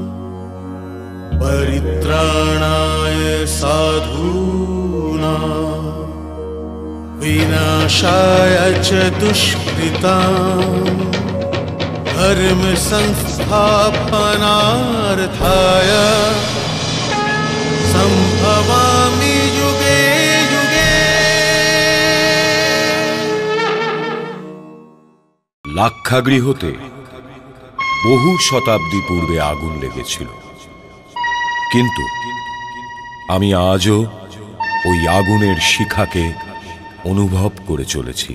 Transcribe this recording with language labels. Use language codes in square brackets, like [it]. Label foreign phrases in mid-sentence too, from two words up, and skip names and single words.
[sa] परित्राणाय साधूनां विनाशाय च दुष्कृतां धर्म संस्थापनार्थाय संभवामि युगे युगे। [bn] লাক্ষাগৃহতে বহু শতাব্দী পূর্বে আগুন লেগেছিল, কিন্তু আমি আজও ওই আগুনের শিখাকে অনুভব করে চলেছি।